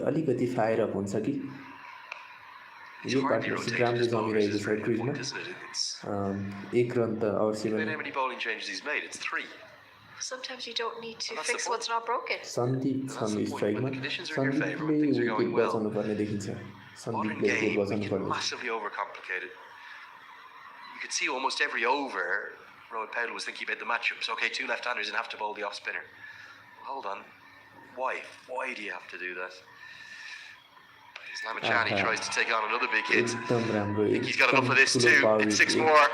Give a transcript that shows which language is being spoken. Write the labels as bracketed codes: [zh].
[ne] अलिकति fire up हुन्छ कि यो पार्टनरसिप राम्रो जमिरहेको छ क्रिजमा एक रन त अवश्य [en] How many bowling changes he's made? It's 3. Sometimes you don't need to fix what's not broken. [ne] Sandeep छन् स्ट्राइकमा सन्दीपले विकेट बचाउनु पर्ने देखिन्छ सन्दीपले विकेट बचाउनु पर्ने [en] Massively overcomplicated. You could see almost every over Rowan Powell was thinking about the matchups. Okay, 2 left-handers and have to bowl the off spinner. Well, hold on. Why do you have to do that? Lamachani tries to take on another big hit. I think he's got enough of this too. It's 6 more.